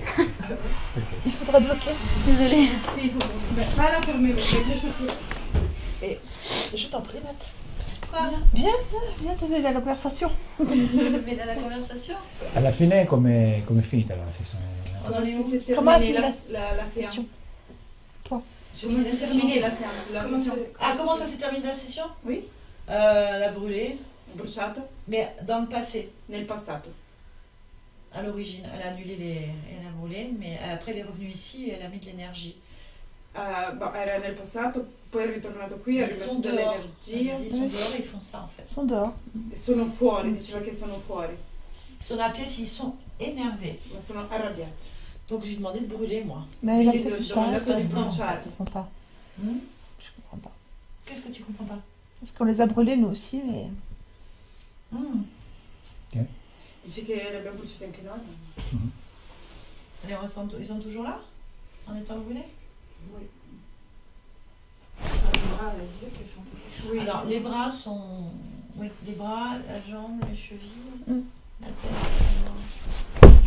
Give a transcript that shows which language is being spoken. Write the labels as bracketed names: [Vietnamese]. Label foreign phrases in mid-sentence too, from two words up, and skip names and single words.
[English] It's ok. [French] Il faudrait bloquer. Désolée. Si, il faut. Pas la fermer, avec les chaussures. Je t'en prie, Nat. Quoi Viens t'aider à la conversation. Mais dans la conversation [Italian] Alla fine come è finita la sessione? [French] On en est où C'est Comment a terminé fini la séance. Comment s'est terminée la séance? Comment ça s'est terminé la session? Oui. Elle a brûlé. [Italian] Bruciato? [French] Mais dans le passé, [Italian] Nel passato. [French] à l'origine, elle a annulé elle a brûlé, mais après elle est revenue ici et elle a mis de l'énergie. [Italian] Era nel passato, poi è ritornato qui, ha [French] Ils [Italian] rimesso [French] sont dehors. [Italian] dell'energia. [French] Ils sont dehors et ils font ça en fait. Ils sont dehors. [Italian] E sono fuori, diceva che sono fuori, [French] Ils sont dans la pièce, ils sont énervés. [Italian] ma sono arrabbiati. [French] Donc j'ai demandé de brûler moi. Mais elle a [Italian] Sì, [French] fait do- du do- temps. do- Je do- passe-temps. [Italian] bruciare. [French] comprends pas. Hmm? Je comprends pas. Qu'est-ce que tu comprends pas? Parce qu'on les a brûlés nous aussi, mais. Hmm. [Italian] Dice che li abbiamo bruciati anche noi? [French] Ils sont toujours là? En étant brûlés? Oui. Elle disait qu'elle sentait quelque chose. Oui, Alors [Italian] sì. [French] les bras sont. Oui, les bras, la jambe, les chevilles, Hmm. la tête.